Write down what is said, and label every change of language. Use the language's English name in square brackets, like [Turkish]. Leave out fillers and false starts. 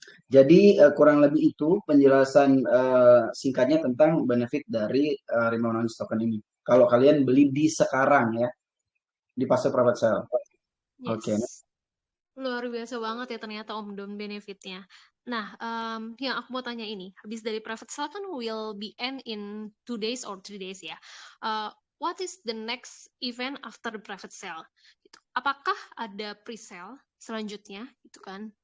[Indonesian] Jadi kurang lebih itu penjelasan singkatnya tentang benefit dari Rimau Nangis token ini. Kalau kalian beli di sekarang ya, di fase private sale. [English] Yes. [Indonesian] Oke. Luar biasa banget ya ternyata Om Don benefitnya. Nah, yang aku mau tanya ini, habis dari private sale kan [English] will be end in 2 days or 3 days [Indonesian] ya. [English] What is the next event after the private sale? [Indonesian] Gitu. Apakah ada pre-sale selanjutnya gitu kan?